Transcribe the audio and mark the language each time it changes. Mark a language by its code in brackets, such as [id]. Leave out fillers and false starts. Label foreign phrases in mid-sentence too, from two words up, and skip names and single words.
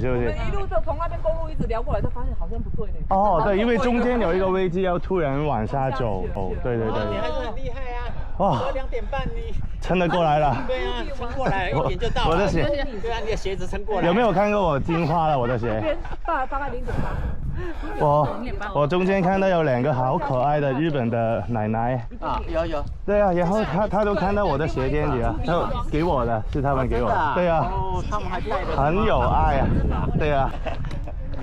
[zh] 是不是？我們一路就從那邊公路一直聊過來，就發現好像不對呢。哦，對，因為中間有一個位置要突然往下走。哦，對。你還是很厲害啊！哇 2點半你撐得過來了。對啊，撐過來1點就到了。我的鞋。對啊，你的鞋子撐過來。有沒有看過我進化了我的鞋？大概0.8。我中間看到有2個好可愛的日本的奶奶。啊，有。對啊，然後他都看到我的鞋墊底了，他給我的，是他們給我的。對啊。哦，他們還帶着。很有愛啊。對啊。